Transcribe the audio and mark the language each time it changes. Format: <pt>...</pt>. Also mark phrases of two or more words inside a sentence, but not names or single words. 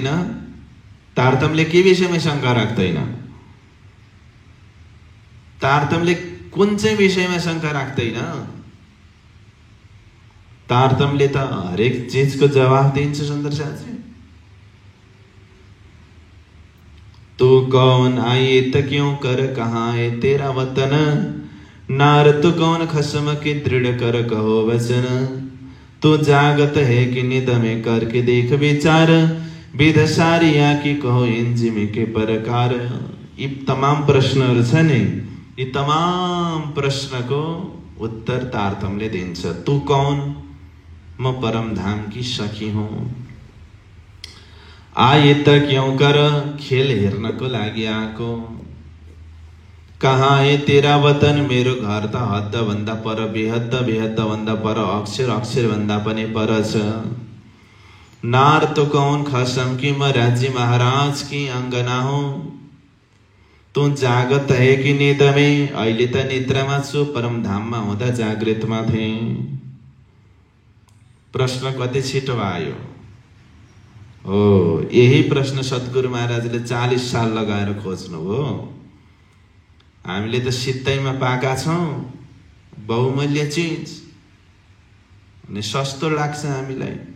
<ne>तारतम्यले के विषयमा शंका राख्दैन? तारतम्यले कुन चाहिँ विषयमा शंका राख्दैन? तारतम्यले त हरेक चीजको जवाफ दिन्छ सुन्दर साथी।</ne> <hi>तू कौन आए त क्यों कर, कहाँ है तेरा वतन, नार तू कौन खसम के दृढ़ कर कहो वचन, तू जागत है कि निद में करके देख विचार, विध सारिया की कहो इन जिमी के प्रकार।</hi> <ne>यी तमाम प्रश्नहरु छ नि, यी तमाम प्रश्नको उत्तर तारतम्यले दिन्छ।</ne> <hi>तू कौन, म परम धाम की सखी हूँ। आए त क्यों कर,</hi> <ne>खेल हेर्नको लागि आको,</ne> <hi>कहाँ है तेरा वतन,</hi> <ne>मेरो घर त हद्द भन्दा पर, बेहद्द बेहद्द भन्दा पर, अक्षर अक्षर भन्दा पनि पर छ।</ne> <hi>नार तो कौन खसम की, म राज्य महाराज की अंगना हूँ। तू जागत है कि निद में,</hi> <ne>अहिले त निद्रामा छु, परम धाममा हुँदा जागृतमा थिए। प्रश्न कति छिटो आयो हो। यही प्रश्न सद्गुरु महाराजले 40 साल लगाएर खोज्नु हो। हामीले त सित्तैमा पाएका छौं बहुमूल्य चीज, अनि सस्तो लाग्छ हामीलाई।</ne>